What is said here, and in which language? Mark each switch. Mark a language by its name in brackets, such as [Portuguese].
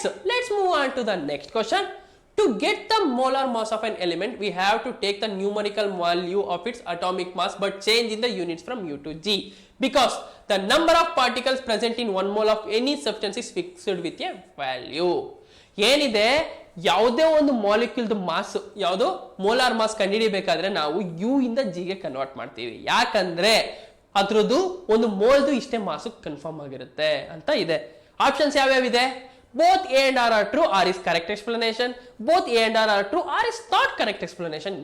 [English] Let's move on to the next question. To get the molar mass of an element, we have to take the numerical value of its atomic mass but change in the units from U to G, because the number of particles present in 1 mole of any substance is fixed with a value. [Kannada] ಏನಿದೆ? ಯಾವುದೇ ಒಂದು ಮಾಲಿಕ್ಯೂಲ್ದು mass, ಯಾವುದು molar mass ಕಂಡುಹಿಡಿಬೇಕಾದ್ರೆ ನಾವು you ಇಂದ ಜಿಗೆ convert ಮಾಡ್ತೀವಿ. ಯಾಕಂದ್ರೆ ಅದ್ರದ್ದು ಒಂದು ಮೋಲ್ದು ಇಷ್ಟೇ ಮಾಸು ಕನ್ಫರ್ಮ್ ಆಗಿರುತ್ತೆ ಅಂತ ಇದೆ. Options ಯಾವ್ಯಾವಿದೆ? [English] both A and R are true, R is correct explanation. Both A and R are true, R is not correct explanation.